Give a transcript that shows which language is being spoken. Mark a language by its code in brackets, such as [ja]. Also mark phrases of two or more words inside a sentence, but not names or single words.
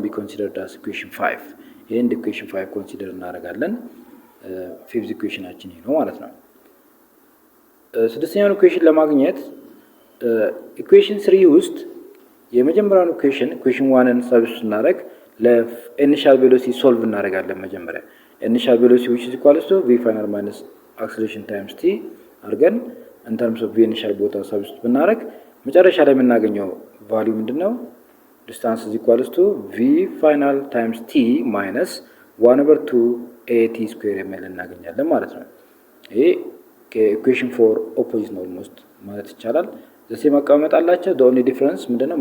[en] be considered as equation 5 [am] ይሄን equation 5 ኮንሲደር እናደርጋለን። ፊፍዝ ኢኩዌሽናችን ይሄ ነው ማለት ነው። ስድስተኛውን ኢኩዌሽን ለማግኘት ኢኩዌሽን 3 ውስጥ የመጀመሪያውን ኢኩዌሽን 1ን ሰብስቲቱት እናደርግ ለኢኒሻል ቬሎሲቲ ሶልቭ እናደርጋለን። መጀመሪያ [en] initial velocity which is equals to v final minus acceleration times t [am] አድርገን [en] in terms of v initial [am] ቦታ ሰብስቲቱት ብናደርግ መጨረሻ ላይ የምናገኘው ቫልዩ ምንድነው? [en] distance is equals to v final times t minus 1/2 at square [am] የሚል እናገኛለን ማለት ነው። ይሄ ከኢኩዌሽን 4 ኦፖዚት ነው ኦልሞስት ማለት ይቻላል። ዘሴ መቀመጥ አላቸው። [en] the only difference [am] ምንድነው?